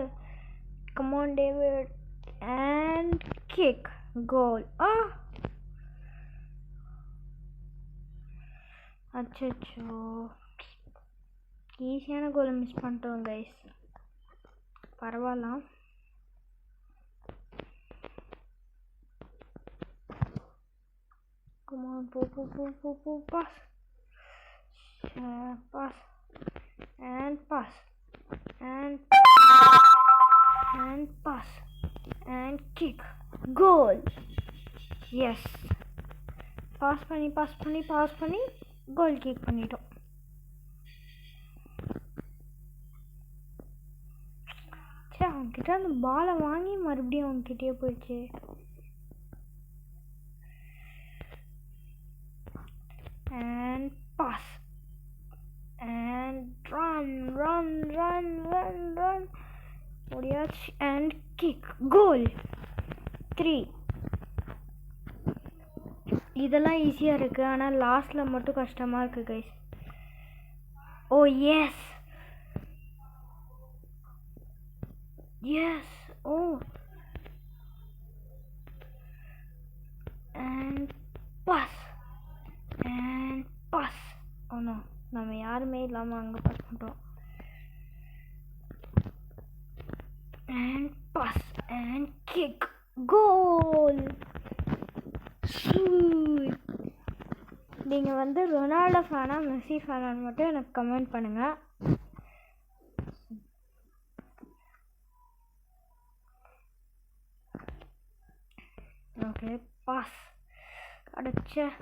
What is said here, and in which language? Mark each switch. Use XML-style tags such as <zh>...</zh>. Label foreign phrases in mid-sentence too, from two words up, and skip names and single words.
<en>Come on David and kick goal.</en> <ta>அச்சோ, ஈஸியான கோலை மிஸ் பண்ணிட்டோம் கைஸ். பரவாயில்ல.</ta> <en>Come on, pass. Pass. And pass. And pass. And kick. Goal. Yes.</en> <ta>Pass பண்ணி</ta> <en>goal kick</en> <ta>பண்ணிட்டோம். சே, அவன்கிட்ட அந்த பாலை வாங்கி மறுபடியும் அவன்கிட்டயே போயிடுச்சு.</ta> <en>And pass and run Odiach and kick goal 3.</en> <ta>இதெல்லாம் ஈஸியா இருக்கு, ஆனா லாஸ்ட்ல மட்டும் கஷ்டமா இருக்கு गाइस.</ta> <en>Oh yes oh, and pass. Oh no,</en> <ta>நம்ம யாருமே இல்லாம அங்க பாஸ் பண்றோம்.</ta> <en>And pass and kick goal.</en> <ta>நீங்க வந்து ரொனால்டோ ஃபேனா மெஸ்ஸி ஃபேனான்னு மட்டும் எனக்கு கமெண்ட் பண்ணுங்க. ஓகே, பாஸ் அடிச்ச.</ta>